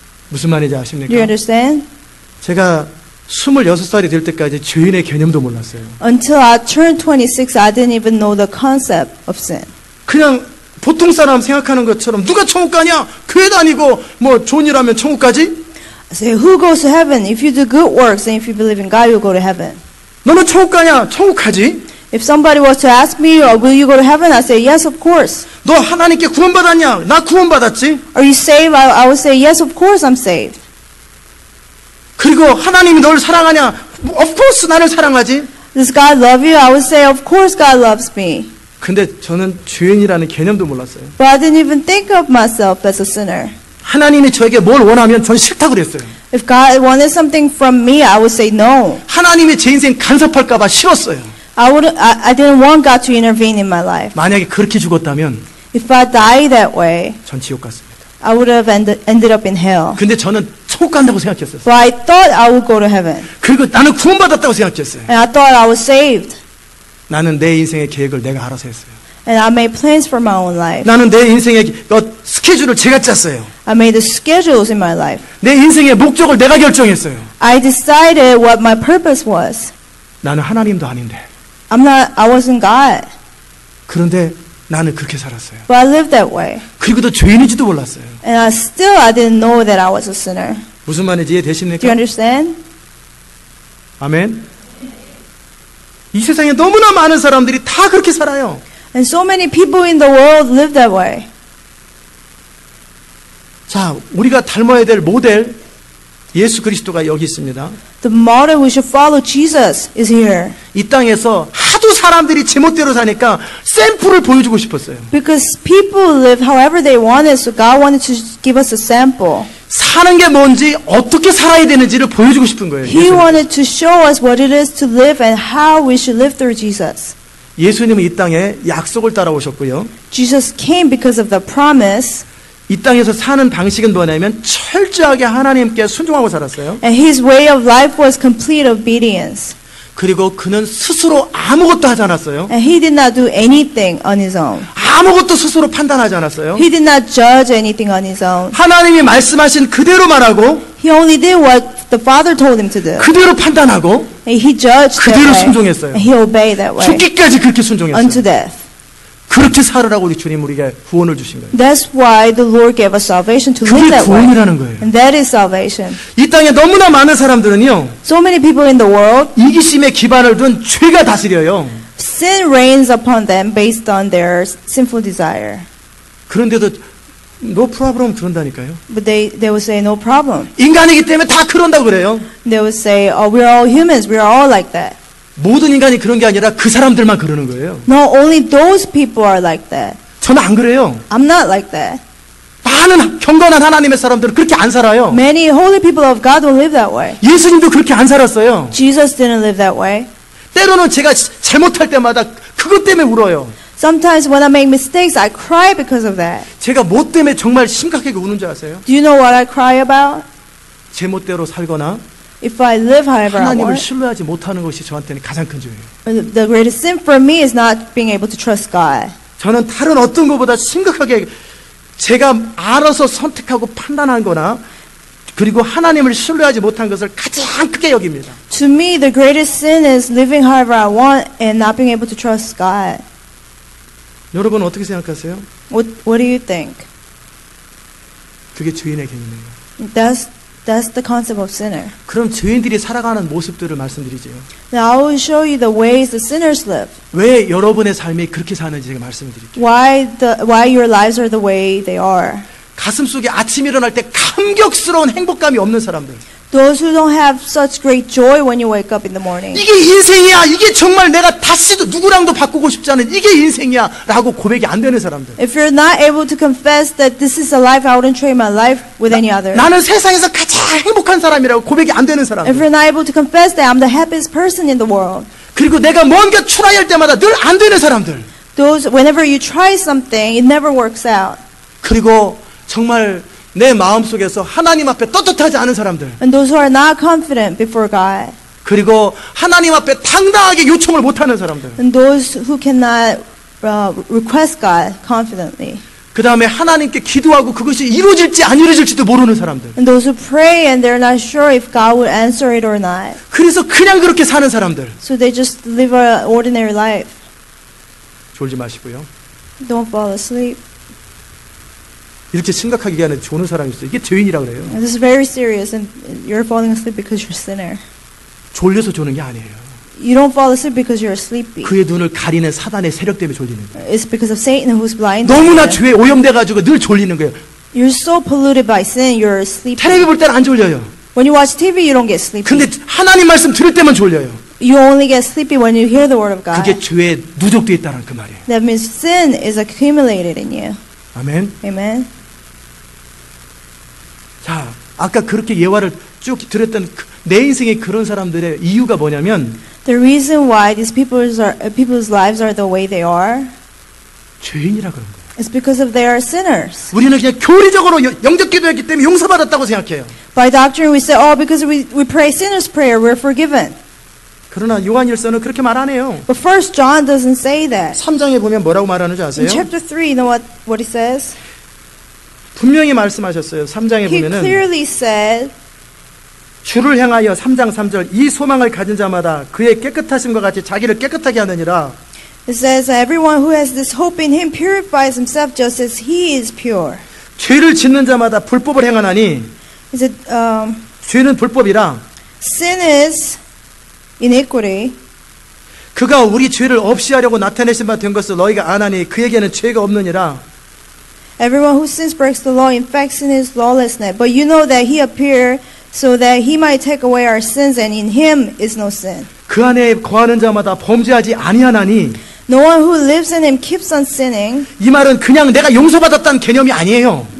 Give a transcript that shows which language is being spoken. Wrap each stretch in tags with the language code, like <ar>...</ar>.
<ko>무슨 말인지</ko> <en>Do you</en> <ko>아십니까?</ko> <en>understand?</en> <ko>제가 26살이 될 때까지 죄인의 개념도 몰랐어요.</ko> <en>Until I turned 26, I didn't even know the concept of sin.</en> <ko>그냥 보통 사람 생각하는 것처럼 누가 천국 가냐? 교회 다니고 뭐 좋은 일 하면 천국 가지?</ko> <en>I say, who goes to heaven? If you do good works and if you believe in God, you'll go to heaven.</en> <ko>너는 천국 가냐? 천국 가지?</ko> <en>If somebody was to ask me, will you go to heaven? I say, yes, of course.</en> <ko>너 하나님께 구원받았냐? 나 구원받았지?</ko> <en>Are you saved? I would say, yes, of course I'm saved.</en> <ko>그리고 하나님이 널 사랑하냐?</ko> <en>Of course</en> <ko>나를 사랑하지?</ko> <en>Does God love you? I would say, of course God loves me.</en> <ko>근데 저는 죄인이라는 개념도 몰랐어요.</ko> <en>But I didn't even think of myself as a sinner.</en> <ko>하나님이 저에게 뭘 원하면 전 싫다고 그랬어요.</ko> <en>If God wanted something from me, I would say no.</en> <ko>하나님이 제 인생 간섭할까 봐 싫었어요.</ko> <en>I didn't want God to intervene in my life.</en> <ko>만약에 그렇게 죽었다면</ko> <en>If I died that way,</en> <ko>전 지옥 갔습니다.</ko> <en>I would have ended up in hell.</en> <ko>근데 저는 천국 간다고 생각했어요.</ko> <en>But I thought I would go to heaven.</en> <ko>그리고 나는 구원받았다고 생각했어요.</ko> <en>And I thought I was saved.</en> <ko>나는 내 인생의 계획을 내가 알아서 했어요.</ko> <en>And I made plans for my own life.</en> <ko>나는 내 인생의 스케줄을 제가 짰어요.</ko> <en>I made the schedules in my life.</en> <ko>내 인생의 목적을 내가 결정했어요.</ko> <en>I decided what my purpose was.</en> <ko>나는 하나님도 아닌데.</ko> <en>I wasn't God.</en> <ko>그런데 나는 그렇게 살았어요.</ko> <en>But I lived that way.</en> <ko>그리고 또 죄인인지도 몰랐어요.</ko> <en>And I didn't know that I was a sinner.</en> <ko>무슨 말인지</ko> <en>Do you</en> <ko>이해되십니까?</ko> <en>understand?</en> <ko>아멘. 이 세상에 너무나 많은 사람들이 다 그렇게 살아요.</ko> <en>And so many people in the world live that way.</en> <ko>자, 우리가 닮아야 될 모델 예수 그리스도가 여기 있습니다.</ko> <en>The model we should follow, Jesus, is here.</en> <ko>이 땅에서 하도 사람들이 제멋대로 사니까 샘플을 보여주고 싶었어요.</ko> <en>Because people live however they wanted, so God wanted to give us a sample.</en> <ko>사는 게 뭔지 어떻게 살아야 되는지를 보여주고 싶은 거예요.</ko> <en>He wanted to show us what it is to live and how we should live through Jesus.</en> <ko>예수님은 이 땅에 약속을 따라오셨고요.</ko> <en>Jesus came because of the promise.</en> <ko>이 땅에서 사는 방식은 뭐냐면 철저하게 하나님께 순종하고 살았어요.</ko> <en>And his way of life was complete obedience.</en> <ko>그리고 그는 스스로 아무것도 하지 않았어요.</ko> <en>And he did not do anything on his own.</en> <ko>아무것도 스스로 판단하지 않았어요.</ko> <en>He did not judge anything on his own.</en> <ko>하나님이 말씀하신 그대로 말하고</ko> <en>He only did what the Father told him to do.</en> <ko>그대로 판단하고</ko> <en>And he judged that</en> <ko>그대로</ko> <en>way.</en> <ko>순종했어요.</ko> <en>And he obeyed that way.</en> <ko>죽기까지 그렇게</ko> <en>Unto</en> <ko>순종했어요.</ko> <en>death.</en> <ko>그렇게 살으라고 우리 주님 우리에게 구원을 주신 거예요.</ko> <en>That's why the Lord gave us salvation to live</en> <ko>그게</ko> <en>that way.</en> <ko>구원이라는 거예요.</ko> <en>And that is salvation.</en> <ko>이 땅에 너무나 많은 사람들은요.</ko> <en>So many people in the world,</en> <ko>이기심에 기반을 둔 죄가 다스려요.</ko> <en>sin reigns upon them based on their sinful desire.</en> <ko>그런데도</ko> <en>no problem</en> <ko>그런다니까요.</ko> <en>But they will say, no problem.</en> <ko>인간이기 때문에 다 그런다고 그래요.</ko> <en>They will say, oh, we're all humans. We're all like that.</en> <ko>모든 인간이 그런 게 아니라 그 사람들만 그러는 거예요.</ko> <en>No, only those people are like that.</en> <ko>저는 안 그래요.</ko> <en>I'm not like that.</en> <ko>많은 경건한 하나님의 사람들은 그렇게 안 살아요.</ko> <en>Many holy people of God don't live that way.</en> <ko>예수님도 그렇게 안 살았어요.</ko> <en>Jesus didn't live that way.</en> <ko>때로는 제가 잘못할 때마다 그것 때문에 울어요.</ko> <en>Sometimes when I make mistakes, I cry because of that.</en> <ko>제가 뭐 때문에 정말 심각하게 우는 줄 아세요?</ko> <en>Do you know what I cry about?</en> <ko>제멋대로 살거나</ko> <en>If I live however I</en> <ko>하나님을</ko> <en>want.</en> <ko>신뢰하지 못하는 것이 저한테는 가장 큰 죄예요.</ko> <en>The greatest sin for me is not being able to trust God.</en> <ko>저는 다른 어떤 것보다 심각하게 제가 알아서 선택하고 판단한 거나 그리고 하나님을 신뢰하지 못한 것을 가장 크게 여깁니다.</ko> <en>To me, the greatest sin is living however I want and not being able to trust God.</en> <ko>여러분 어떻게 생각하세요?</ko> <en>What do you think?</en> <ko>그게 죄인의 개념이에요.</ko> <en>That's the concept of sinner.</en> <ko>그럼 죄인들이 살아가는 모습들을 말씀드리죠.</ko> <en>Now I will show you the ways the sinners live.</en> <ko>왜 여러분의 삶이 그렇게 사는지 제가 말씀드릴게요.</ko> <en>Why your lives are the way they are.</en> <ko>가슴 속에 아침 일어날 때 감격스러운 행복감이 없는 사람들. Those who don't have such great joy when you wake up in the morning. 이게 인생이야. 이게 정말 내가 다시도 누구랑도 바꾸고 싶지 않은 이게 인생이야. 라고 고백이 안 되는 사람들.</ko> <en>If you're not able to confess that this is a life, I wouldn't trade my life with any other.</en> <ko>나는 세상에서 가장 행복한 사람이라고 고백이 안 되는</ko> <en>If</en> <ko>사람들.</ko> <en>you're not able to confess that I'm the happiest person in the world.</en> <ko>그리고 내가 뭔가 트라이할 때마다 늘 안 되는 사람들.</ko> <en>Whenever you try something, it never works out.</en> <ko>그리고 정말 내 마음속에서 하나님 앞에 떳떳하지 않은 사람들.</ko> <en>And those who are not confident before God.</en> <ko>그리고 하나님 앞에 당당하게 요청을 못하는 사람들.</ko> <en>And those who cannot request God confidently.</en> <ko>그 다음에 하나님께 기도하고 그것이 이루어질지 안 이루어질지도 모르는 사람들.</ko> <en>And those who pray and they're not sure if God will answer it or not.</en> <ko>그래서 그냥 그렇게 사는 사람들.</ko> <en>So they just live an ordinary life.</en> <ko>졸지 마시고요.</ko> <en>Don't fall asleep.</en> <ko>이렇게 심각하게 얘기하는 조는 사람이 있어요. 이게 죄인이라고 그래요.</ko> <en>And this is very serious and you're falling asleep because you're a sinner.</en> <ko>졸려서 조는 게 아니에요.</ko> <en>You don't fall asleep because you're sleepy.</en> <ko>그의 눈을 가리는 사단의 세력 때문에 졸리는 거예요.</ko> <en>It's because of Satan who's blinded.</en> <ko>너무나 죄에 오염돼가지고 늘 졸리는 거예요.</ko> <en>You're so polluted by sin, you're sleepy.</en> <ko>텔레비 볼 때는 안 졸려요.</ko> <en>When you watch TV, you don't get sleepy.</en> <ko>근데 하나님 말씀 들을 때만 졸려요.</ko> <en>You only get sleepy when you hear the word of God.</en> <ko>그게 죄에 누적되어 있다는 그 말이에요.</ko> <en>That means sin is accumulated in you.</en> <ko>아멘.</ko> <en>Amen.</en> <ko>자, 아까 그렇게 예화를 쭉 들었던 내 인생에 그런 사람들의 이유가 뭐냐면</ko> <en>The reason why these people's lives are the way they are</en> <ko>죄인이라 그런 거예요.</ko> <en>is because of they are sinners.</en> <ko>우리는 그냥 교리적으로 영적 기도했기 때문에 용서받았다고 생각해요.</ko> <en>By doctrine we say, oh, because we pray sinner's prayer, we're forgiven.</en> <ko>그러나 요한일서는 그렇게 말 안 해요.</ko> <en>But First John doesn't say that.</en> <ko>3장에 보면 뭐라고 말하는지 아세요?</ko> <en>In chapter 3, you know what he says?</en> <ko>분명히 말씀하셨어요. 3장에</ko> <en>He</en> <ko>보면은</ko> <en>clearly said,</en> <ko>주를 향하여 3장 3절 이 소망을 가진 자마다 그의 깨끗하심과 같이 자기를 깨끗하게 하느니라.</ko> <en>it says, everyone who has this hope in him purifies himself just as he is pure.</en> <ko>죄를 짓는 자마다 불법을 행하나니</ko> <en>He said,</en> <ko>죄는 불법이라</ko> <en>sin is iniquity.</en> <ko>그가 우리 죄를 없이 하려고 나타내신 바 된 것을 너희가 아나니 그에게는 죄가 없느니라.</ko> <en>Everyone who sins breaks the law. In fact, sin is lawlessness. But you know that he appeared so that he might take away our sins, and in him is no sin.</en> <ko>그 안에 거하는 자마다 범죄하지 아니하나니</ko> <en>No one who lives in him keeps on sinning.</en> <ko>이 말은 그냥 내가 용서받았다는 개념이 아니에요.</ko>